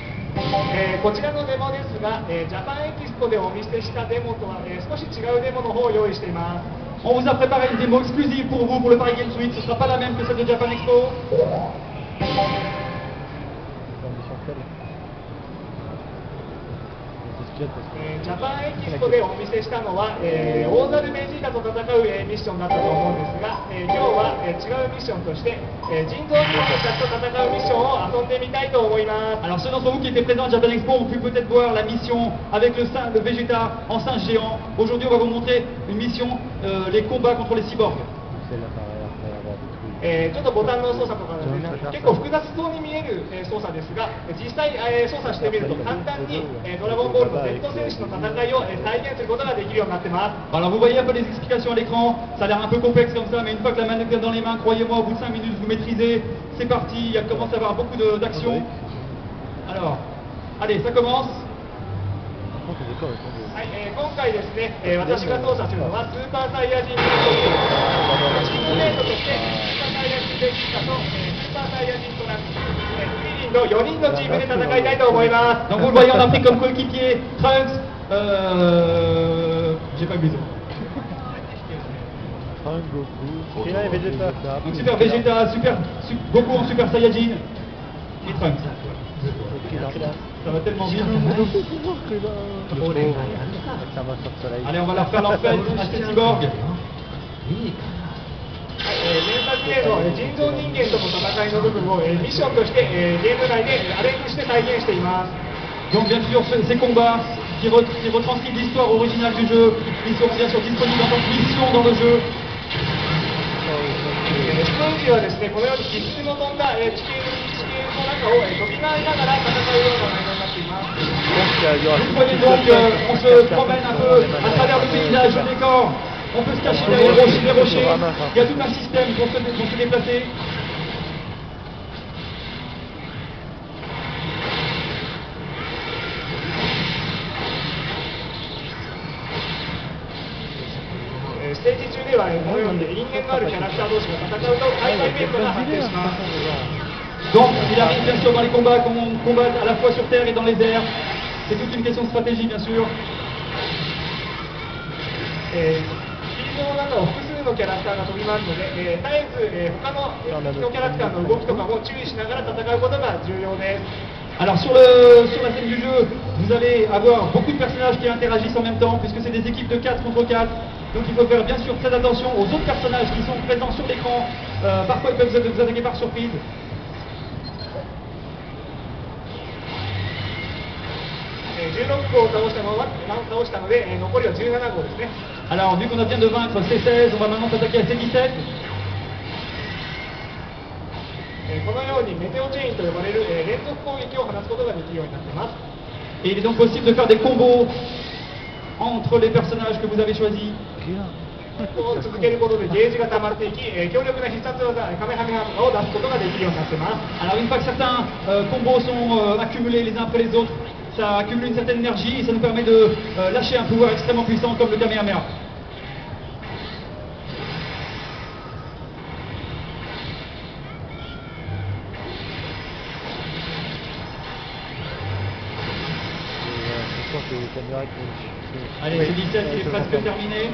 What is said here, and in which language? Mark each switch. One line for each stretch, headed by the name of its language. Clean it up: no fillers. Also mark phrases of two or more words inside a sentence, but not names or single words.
Japanese: こちらのデモですが、ジャパンエキスポでお見せしたデモとは、少し違うデモの方を用意しています。
French: On vous a préparé une démo exclusive pour vous pour le Paris Games Week. Ce ne sera pas la même que celle de Japan Expo. Ambition faible. C'est ce qu'il y a parce que-
Japanese: ジャパンエキスポでお見せしたのは、大猿ベジータと戦う、ミッションだったと思うんですが、今日は、違うミッションとして、人造人間たちと戦うミッションを遊んでみたいと思います。
French: Alors ceux d'entre vous qui étaient présents à Japan Expo ont pu peut-être voir la mission avec le Vegeta en singe géant. Aujourd'hui on va vous montrer une mission, les combats contre les cyborgs. C'est l'appareil après avoir détruit.
Japanese: ちょっとボタンの操作とかですね、結構複雑そうに見える、操作ですが、実際、操作してみると簡単に、ドラゴンボールの Z 戦士の戦いを、再現することができるようになってます。
French: Alors vous voyez un peu les explications à l'écran, ça a l'air un peu complexe comme ça, mais une fois que la manette est dans les mains, croyez-moi, au bout de 5 minutes vous maîtrisez, c'est parti, il y a commence à avoir beaucoup d'action. Alors, allez, ça commence. Par contre, les décors, ils sont de-
Japanese: はい、今回ですね、私が操作するのはスーパーサイヤ人ベジータチームメイトとしてスーパーサイヤ人ベジータと、スーパーサイヤ人トランクス、クリリンの4人のチームで戦いたいと思います。
French: Donc vous le voyez, on a pris comme coéquipier Trunks, j'ai pas vu les autres. Trunks, Goku. Et là, il y avait Vegeta. Donc Super Vegeta, Goku en Super Saiyajin et Trunks. Ça va tellement vite. Avec sa main sur le soleil. Allez, on va leur faire leur fête à ces cyborgs.
Japanese: 連鎖ゲームの人造人間との戦いの部分を、ミッションとして、ゲーム内でアレンジして再現しています。
French: Donc bien sûr, ces combats qui retranscrivent l'histoire originale du jeu, ils seront bien sûr disponibles en tant que mission dans le jeu.
Japanese: ステージはですね、このように気球の飛んだ、地形の中を、飛び回りながら戦うような内容になっています。
French: Donc, il y aura Vous voyez donc, on se promène un peu à travers le paysage, le décor. On peut se cacher derrière les rochers. Il y a tout un système pour se déplacer.
Japanese: « ステージ中ではこのように因縁のあるキャラクター同士が戦うと大会イベントが発生します。
French: Donc il arrive bien sûr dans les combats qu'on combat à la fois sur terre et dans les airs. C'est toute une question de stratégie bien sûr.
Japanese: フィールドの中を複数のキャラクターが飛び回るので、絶えず、他の敵のキャラクターの動きとかも注意しながら戦うことが重要です。
French: Alors sur la scène du jeu, vous allez avoir beaucoup de personnages qui interagissent en même temps, puisque c'est des équipes de 4 contre 4. Donc il faut faire bien sûr très attention aux autres personnages qui sont présents sur l'écran. Parfois ils peuvent vous attaquer par surprise. Alors vu qu'on a bien de vaincre C16, on va maintenant s'attaquer à C17.
Japanese: このようにメテオチェーンと呼ばれる、連続攻撃を放つことができるようになっています。
French: Et il est donc possible de faire des combos entre les personnages que vous avez choisis.
Japanese: こう続けることでゲージが溜まっていき、強力な必殺技カメハメハとかを出すことができるようになっています。
French: Alors une fois que certains combos sont accumulés les uns après les autres, ça accumule une certaine énergie et ça nous permet de lâcher un pouvoir extrêmement puissant comme le Kamehameha. Allez, c'est 17, il est presque terminé.